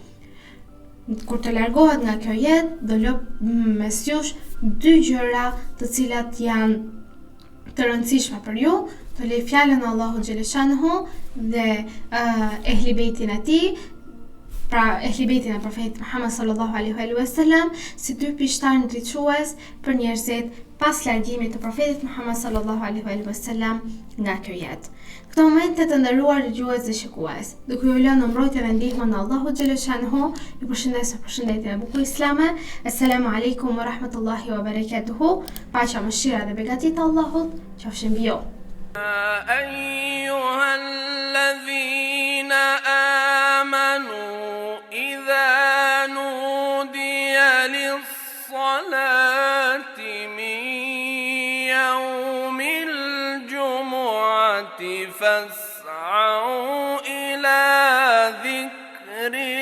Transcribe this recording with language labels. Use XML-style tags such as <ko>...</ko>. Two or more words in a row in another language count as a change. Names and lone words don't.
<sq>kur të largohet nga kjo jetë, do lë mes jush dy gjëra të cilat janë të rëndësishme për ju, të lej fjalën Allahu xhaleshanhu dhe ehli bejtin e tij, pra ehli bejtin e profetit Muhammed</sq> <ar>صلى الله عليه وسلم,</ar> <sq>si dy pishtar ndriçues për njerëzit pas largimit të profetit Muhammed</sq> <ar>صلى الله عليه وسلم</ar> <sq>nga kjo jetë. Këto momente të nderuar dëgjues dhe shikues, duke ju lënë në mbrojtje dhe ndihmën e Allahu xhaleshanhu, ju përshëndes me përshëndetjen e bukur islame.</sq> <ar>السلام عليكم ورحمة الله وبركاته.</ar> <sq>Paqja, mëshira dhe begatit e Allahut qofshin mbi ju.</sq> <ar>أيها الذين آمنوا إذا نودي للصلاة من يوم الجمعة فاسعوا إلى ذكر</ar>